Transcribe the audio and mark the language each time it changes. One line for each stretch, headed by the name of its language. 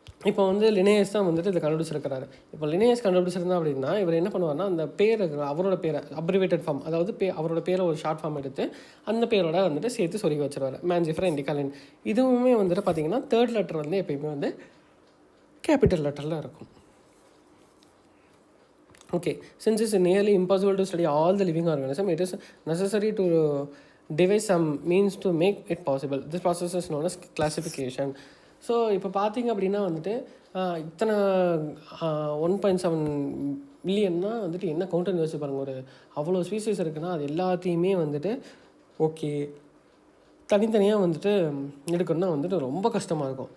Tamil: இப்போ வந்து லினேயஸ் தான் வந்துட்டு இதை கண்டுபிடிச்சிருக்கிறாரு. இப்போ லினேயஸ் கண்டுபிடிச்சிருந்தா அப்படின்னா இவர் என்ன பண்ணுவார்னா அந்த பேர் அவரோட பேரை அப்ரிவேட்டட் ஃபார்ம், அதாவது அவரோட பேரை ஒரு ஷார்ட் ஃபார்ம் எடுத்து அந்த பேரோட வந்துட்டு சேர்த்து சொருகி வச்சுருவார். மேஞ்சிஃபரா இண்டிகாலின். இதுவுமே வந்துட்டு பார்த்தீங்கன்னா தேர்ட் லெட்டர் வந்து எப்பயுமே வந்து கேபிட்டல் லெட்டரில் இருக்கும்.
English: Okay, since it's nearly impossible to study all the living organism, it is necessary to devise some means to make it possible. This process is known as classification.
Tamil: So இப்போ பார்த்தீங்க அப்படின்னா வந்துட்டு இத்தனை 1.7 மில்லியன்னா வந்துட்டு என்ன கவுண்ட்டுன்னு யோசிச்சு பாருங்கள். ஒரு அவ்வளோ ஸ்பீசிஸ் இருக்குன்னா அது எல்லாத்தையுமே வந்துட்டு ஓகே தனித்தனியாக வந்துட்டு எடுக்கணும்னா வந்துட்டு ரொம்ப கஷ்டமாக இருக்கும்.